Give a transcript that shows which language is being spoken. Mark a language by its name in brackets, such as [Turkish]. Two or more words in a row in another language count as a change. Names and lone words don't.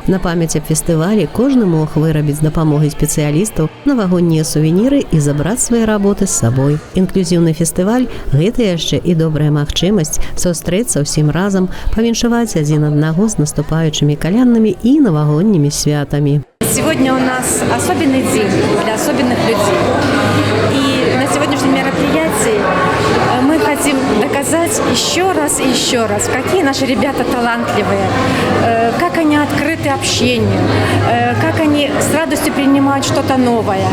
[Belarusian] На памяць аб фестывалі кожны мог вырабіць з дапамогай спецыялістаў навагоднія сувеніры і забраць свае работы з сабой. Інклюзіўны фестываль – гэта яшчэ і добрая магчымасць сустрэцца ўсім разам, павіншаваць адзін аднаго з наступаючымі каляднымі і навагоднімі святамі. [Russian] Сегодня у нас особенный день для особенных людей. И на сегодняшнем мероприятии мы хотим доказать еще раз, какие наши ребята талантливые, как они открыты общению, как они с радостью принимают что-то новое.